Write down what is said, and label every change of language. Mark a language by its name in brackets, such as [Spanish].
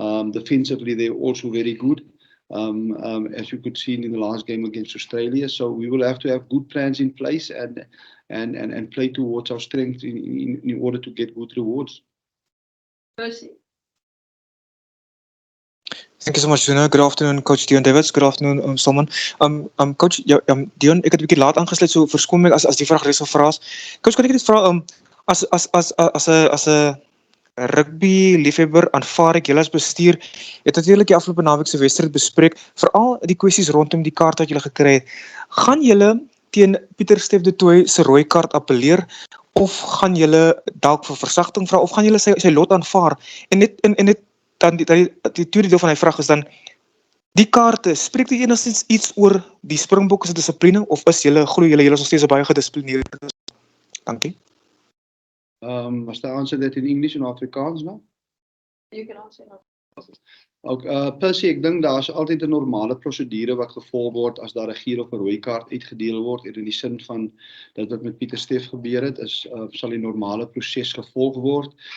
[English] Defensively, they're also very good, as you could see in the last game against Australia. So we will have to have good plans in place and play towards our strengths in order to get good rewards. Percy? Thank you so much, Zuna. Good afternoon, Coach Deon Davids. Good afternoon, Salmaan. [Afrikaans] Coach, Deon, ek het 'n bietjie laat aangesluit, so verskoon my as die vraag reeds gevra is. Coach, kan ek net vra, as 'n rugby liefhebber, aanvaar ek julle as bestuur het natuurlik die afgelope naweek se wedstryd bespreek, veral die kwessies rondom die kaart wat julle gekry het. Gaan julle teen Pieter Stef de Tooy se rooi kaart appeleer, of gaan julle dalk vir versagting vra, of gaan julle sy lot aanvaar? En net dan die tweede deel van die vraag is dan, die kaarte, spreek dit enigstens iets oor die Springbokke se dissipline, of glo julle is nog steeds 'n baie gedissiplineerde? Dankie. [English] Must I answer that in English and Afrikaans now? You can answer now. [Afrikaans] Percy, ek dink daar's altyd 'n normale prosedure wat gevolg word as daar 'n geel of 'n rooi kaart uitgedeel word, en in die sin van dat wat met Pieter Stef gebeur het, sal die normale proses gevolg word.